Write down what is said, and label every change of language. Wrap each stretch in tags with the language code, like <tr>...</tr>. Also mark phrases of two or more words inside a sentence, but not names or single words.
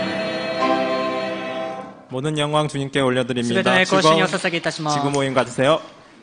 <ko>모든 영광 주님께</ko> <ja>すべての</ja> <ko>올려드립니다.</ko> <ja>栄光を主にお捧げいたします。</ja> <ko>지구 모임 가주세요.</ko>